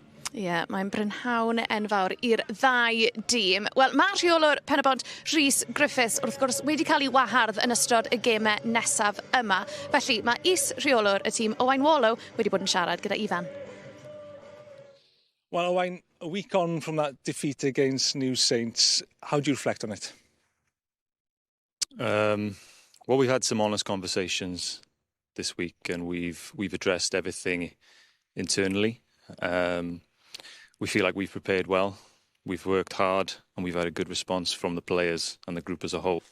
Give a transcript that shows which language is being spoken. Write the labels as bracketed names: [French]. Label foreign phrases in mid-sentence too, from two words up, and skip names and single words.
[Welsh] Ie, mae'n brynhawn enfawr i'r ddau dîm. Wel, mae rheolwr Penybont Rhys Griffiths wrth gwrs wedi cael ei wahardd yn ystod y gemau nesaf yma. Felly, mae is-rheolwr y tîm Owain Wallow wedi bod yn siarad gyda Ifan. [English] Well, Owain, a week on from that defeat against New Saints, how do you reflect on it? Well, we've had some honest conversations this week, and we've addressed everything internally. We feel like we've prepared well, we've worked hard, and we've had a good response from the players and the group as a whole.